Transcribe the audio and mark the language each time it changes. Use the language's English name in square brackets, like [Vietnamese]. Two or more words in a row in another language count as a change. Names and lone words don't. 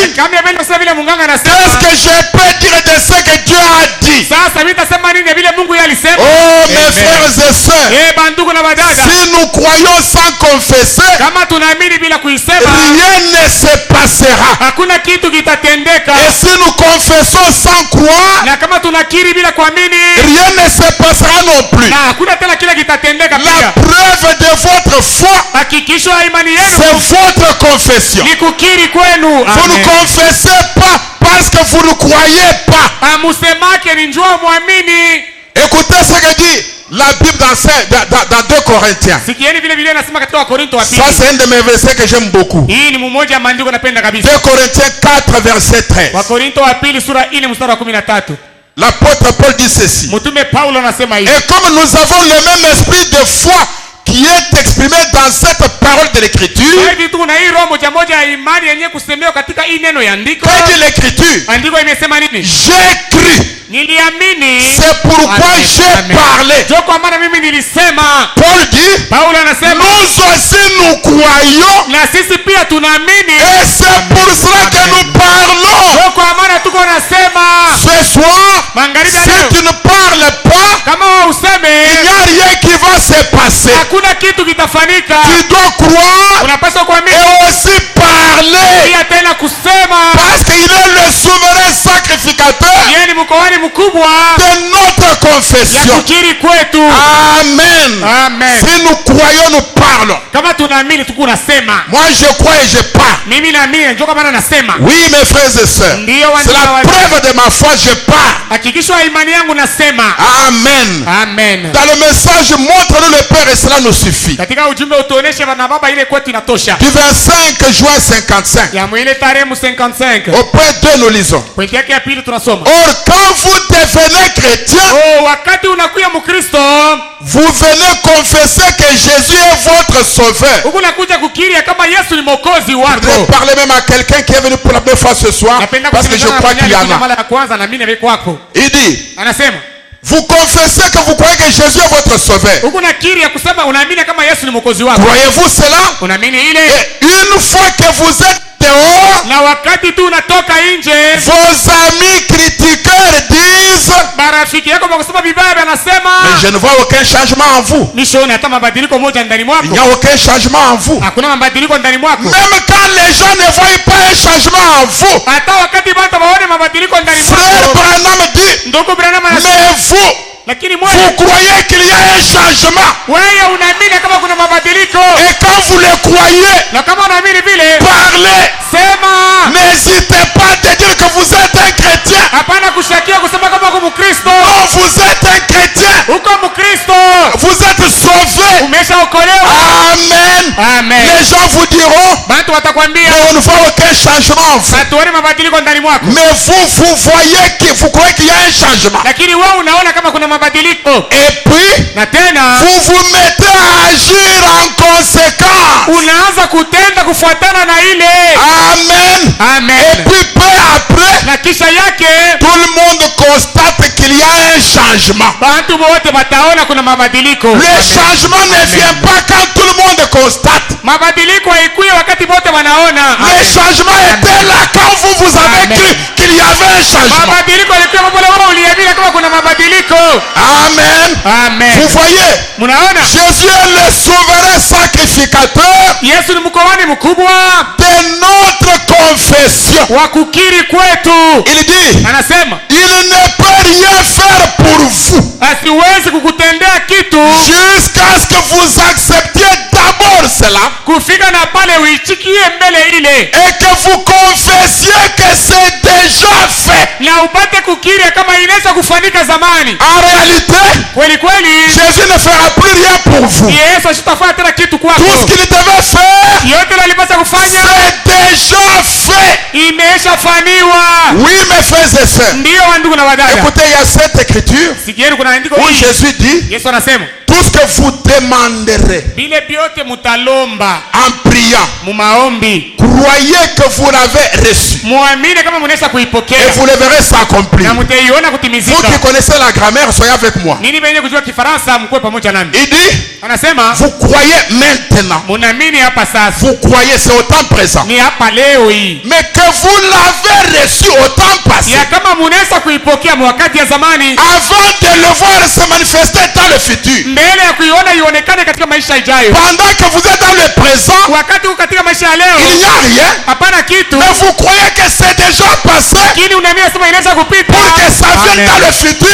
[Swahili] Kama mimi nasema vile munganga [French] qu'est-ce [Swahili] anasema, [French] que je peux dire de ce que Dieu a dit? [Swahili] sasa mimi nitasema nini vile Mungu yeye alisema? [French] Oh mes Amen. frères et sœurs, [Swahili] Bandugu na badada, [French] si nous croyons sans confesser, [Swahili] kama tunaamini bila kuisema, [French] rien ne se passera. [Swahili] hakuna kitu kitatendeka. [French] Et si nous confessons sans croire, [Swahili] Na kama tunakiri bila kuamini, [French] rien ne se passera non plus. [Swahili] na hakuna tena kile kitatendeka [French] La [Swahili] pia. [French] preuve de votre foi, [Swahili] Hakikisho ya imani yenu [French] c'est votre confession. [Swahili] ni kukiri kwenu. [French] Vous ne Amen. confessez pas parce que vous ne croyez pas. [Swahili] Amusemake ni njoo muamini. [French] Écoutez ce que dit la Bible dans 2 Corinthiens. [Swahili] Sikieni vile vile nasema katika Wakorinto wa pili. [French] Ça c'est un de mes versets que j'aime beaucoup. [Swahili] Hii ni mmoja wa maandiko napenda 2 kabisa. [French] Corinthiens 4 verset 13. [Swahili] Wakorinto wa pili sura 4 mstari wa 13. [French] L'apôtre Paul dit ceci. [Swahili] Mtume Paulo anasema hivi. [French] Et comme nous avons le même esprit de foi qui est exprimé dans cette parole de l'écriture, [Swahili] Hivi tu na hii roho moja moja ya imani yenyewe kusemewa katika hii neno ya andiko. [French] que dit l'écriture? [Swahili] Andiko imesema nini? [French] J'ai cru. [Swahili] Niliamini. [French] C'est pourquoi Amen. j'ai Amen. parlé. [Swahili] Ndio kwa maana mimi nilisema. [French] Paul dit, [Swahili] Paulo anasema [French] nous aussi nous croyons [Swahili] na sisi pia tunaamini. [French] et c'est pour cela que Amen. nous parlons. [Swahili] Ndio kwa maana tuko nasema. [French] Ce soir, [Swahili] Magharibi ya [French] si [Swahili] leo, [French] tu ne parles pas, [Swahili] kama wewe [French] il [Swahili] useme [French] n'y a rien qui va se passer. [Swahili] hakuna kitu kitafanyika. [French] Tu dois croire [Swahili] Unapaswa kuamini [French] et aussi parler. [Swahili] pia tena kusema. [French] Parce qu'il est le souverain sacrificateur [Swahili] Yeye ni mkoani mkubwa [French] de notre [Swahili] ya [French] confession. [Swahili] kukiri kwetu. Amen. Amen. [French] Si nous croyons, nous parlons. [Swahili] Kama tunaamini tuko nasema. [French] Moi, je crois et je parle. [Swahili] Mimi naamini ndio kwa maana nasema. [French] Oui, mes frères et sœurs. [Swahili] Ndio [French] C'est la [Swahili] wanao. [French] preuve de ma foi, je parle. [Swahili] Hakikisho ya imani yangu nasema. Amen. Amen. [French] Dans le message, montre-nous le Père et cela nous suffit. [Swahili] Katika ujumbe utuoneshe bana baba ile kwetu inatosha. [French] Du 25 juin 55, [Swahili] Ya mwile tarehe 55. [French] au point 2, nous lisons. [Swahili] Pointi yake ya pili tunasoma. [French] Or, quand vous devenez chrétien, [Swahili] Wakati unakuya Mkristo, [French] vous venez confesser que Jésus est votre sauveur. [Swahili] Huku nakuja kukiri kama Yesu ni mwokozi [French] Je [Swahili] wako. [French] voudrais parler même à quelqu'un qui est venu pour la première fois ce soir, parce que je crois qu'il y en a. [Swahili] Mara ya kwanza na mimi kwako. [French] Il dit, [Swahili] Anasema, [French] vous confessez que vous croyez que Jésus est votre sauveur. [Swahili] huku nakiri ya kusema unaamini kama Yesu ni mwokozi wako. [French] Croyez-vous cela? [Swahili] Unaamini ile? [French] Et une fois que vous êtes dehors, [Swahili] Na wakati tu unatoka nje, [French] vos amis critiqueurs disent, [Swahili] marafiki yako wakisema vibaya wanasema, [French] mais je ne vois aucun changement en vous. [Swahili] nishone hata mabadiliko moja ndani mwako. [French] Il n'y a aucun changement en vous. [Swahili] Hakuna mabadiliko ndani mwako. [French] Même quand les gens ne voient pas un changement en vous, [Swahili] Hata wakati watu waone mabadiliko ndani [French] Frère [Swahili] mwako. [French] Branham dit, [Swahili] Ndugu Branham anasema, [French] mais vous, [Swahili] lakini [French] vous [Swahili] mwewe [French] croyez qu'il y a un changement. [Swahili] wewe unaamini kama kuna mabadiliko. [French] Et quand vous le croyez, [Swahili] Na kama unaamini vile, [French] parlez. [Swahili] sema. [French] N'hésitez pas à dire que vous êtes un chrétien. [Swahili] Hapana kushakia kusema kama uko Mkristo. [French] Non, vous êtes un chrétien. [Swahili] Uko Mkristo. [French] Vous êtes sauvé. [Swahili] Umeshaokolewa. Amen. Amen. [French] Les gens vous diront, [Swahili] Watu watakwambia, [French] mais on ne voit aucun changement en vous. [Swahili] hatuoni mabadiliko ndani mwako. [French] Mais vous voyez que vous croyez qu'il y a un changement. [Swahili] Lakini wewe unaona kama kuna mabadiliko. [French] Et puis, [Swahili] Na tena [French] vous vous mettez à agir en conséquence. [Swahili] unaanza kutenda kufuatana na ile. [French] Amen. Et [Swahili] Amen. [French] puis peu après, [Swahili] Na kisha yake [French] tout le monde constate qu'il y a un changement. [Swahili] watu wote wataona kuna mabadiliko. [French] Le [Swahili] Amen. [French] changement ne vient pas quand tout le monde constate. [Swahili] Mabadiliko haikuwi wakati wote wanaona. [French] Le changement était là quand vous avez [Swahili] Amen. [French] cru qu'il y avait un changement. [Swahili] Mabadiliko yalikuwa hapo pale wewe uliamini kama kuna mabadiliko. Amen. Amen. [French] Vous voyez, [Swahili] Mnaona? [French] Jésus est le souverain sacrificateur [Swahili] Yesu ni mkoani mkubwa [French] de notre confession. [Swahili] wa kukiri kwetu. [French] Il dit, [Swahili] Anasema [French] il ne peut rien faire pour vous [Swahili] asiwezi kukutendea kitu [French] jusqu'à ce que vous acceptiez d'abord cela [Swahili] kufika na pale uichikie mbele ile [French] et que vous confessiez que c'est déjà fait. [Swahili] na upate kukiri kama inaweza kufanyika zamani. [French] En réalité, [Swahili] Kweli kweli [French] Jésus ne fera plus rien pour vous. [Swahili] Yesu asitafanya tena kitu kwako. [French] Tout ce qu'il devait faire, [Swahili] Yote alipaswa kufanya [French] c'est déjà fait. [Swahili] imeshafanywa. [French] Oui, mes frères et sœurs. [Swahili] Ndiyo wandugu na wadada, [French] Écoutez, il y a cette écriture [Swahili] sikieni kuna andiko [French] où [Swahili] hili. [French] Jésus dit, [Swahili] Yesu anasema [French] tout ce que vous demanderez [Swahili] vile vyote mutalomba [French] en priant, [Swahili] mumaombi, [French] croyez que vous l'avez reçu [Swahili] muamini kama munaweza [French] et [Swahili] kuipokea [French] vous le verrez s'accomplir. [Swahili] na mutaiona [French] Vous [Swahili] kutimizika. [French] qui connaissez la grammaire, soyez avec moi. [Swahili] Nini benye kujua Kifaransa mkuwe pamoja nami. [French] Il dit, [Swahili] Anasema [French] vous croyez maintenant. [Swahili] munaamini hapa sasa, [French] Vous croyez, c'est au temps présent. [Swahili] ni hapa leo hii. [French] Mais que vous l'avez reçu au temps passé, [Swahili] Ya kama munaweza kuipokea mwakati ya zamani, [French] avant de le voir se manifester dans le futur. [Swahili] mbele ya kuiona ionekane katika maisha ijayo. [French] Pendant que vous êtes dans le présent, [Swahili] Wakati huu katika maisha ya [French] il [Swahili] leo [French] n'y a rien. [Swahili] hapana kitu, [French] Mais vous croyez que c'est déjà passé [Swahili] lakini unaamini sema inaweza kupita [French] pour que ça vienne dans le futur.